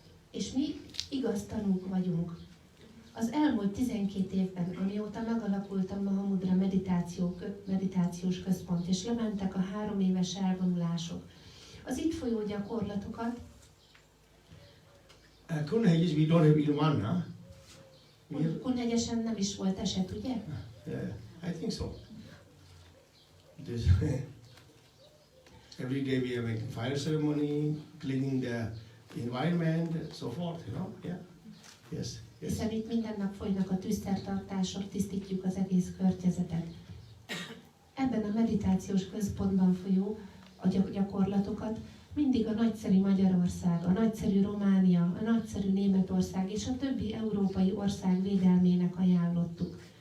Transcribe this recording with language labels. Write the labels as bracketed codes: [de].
[hu] És mi igaz tanúk vagyunk. Az elmúlt 12 évben, amióta megalakult a Mahamudra meditációs központ, és lementek a 3 éves elvonulások, az itt folyó gyakorlatokat. [en] Kunhegyes, we don't have even one, huh? [hu] Kunhegyesen nem is volt eset, ugye? [en] Yeah, I think so. Every day we are making fire ceremony, cleaning the environment, and so forth, Yeah. Yes. [hu] Hiszen itt minden nap folynak a tűzszertartások, tisztítjuk az egész környezetet. Ebben a meditációs központban folyó a gyakorlatokat mindig a nagyszerű Magyarország, a nagyszerű Románia, a nagyszerű Németország és a többi európai ország védelmének ajánlottuk.